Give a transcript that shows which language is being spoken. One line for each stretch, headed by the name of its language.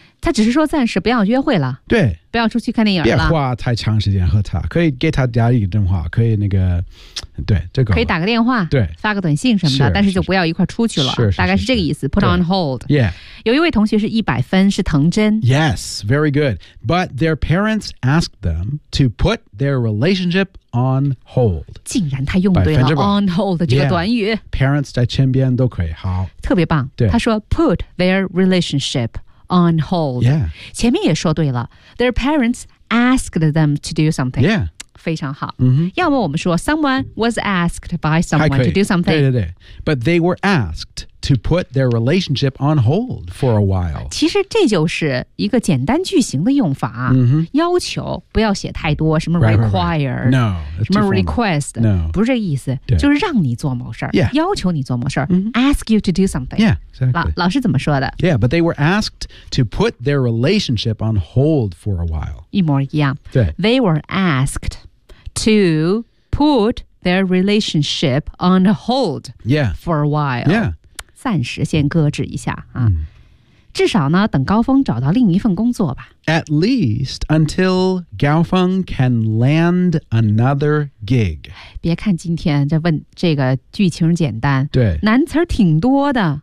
Chinese: 他只是说暂时不要约会了，对，不要出去看电影了，别花太长时间和他，可以给他打一个电话，可以那个，对，这个可以打个电话，对，发个短信什么的，是但是就不要一块出去了，是是大概是这个意思。
English: Put on hold. Yeah.
Chinese: 有一位同学是100分，是藤真。
English: Yes, very good. But their parents asked them to put their relationship on hold.
Chinese: 竟然他用对了 on hold 这个短语。 Yeah. Parents 在身边都可以，好，特别棒。对，他说
English: put their relationship. On hold. Yeah.
Chinese: 前面也说对了
English: Their parents asked them to do something. Yeah.
Chinese: 非常好、 mm-hmm. 要么我们说
English: Someone was asked by someone to do something. 对对对 But they were asked to put their relationship on hold for a while.
Chinese: 其实这就是一个简单句型的用法、 mm-hmm. 要求不要写太多什么 require
English: right, right, right. No,
Chinese: 什么 request
English: No.
Chinese: 不是这意思就是让你做某事、
English: yeah.
Chinese: 要求你做某事、 mm-hmm.
English: Ask you to do something. Yeah. Exactly.
Chinese: 老师怎么说的
English: Yeah, but they were asked to put their relationship on hold for a while.
Chinese: 一模一样。对。
English: They were asked to put their relationship on hold yeah. for a while. Yeah.
Chinese: 暂时先搁置一下、啊 mm. 至少呢等高峰找到另一份工作吧。
English: At least until Gao Feng can land another gig.
Chinese: 别看今天这问这个剧情简单，对，难词挺多的。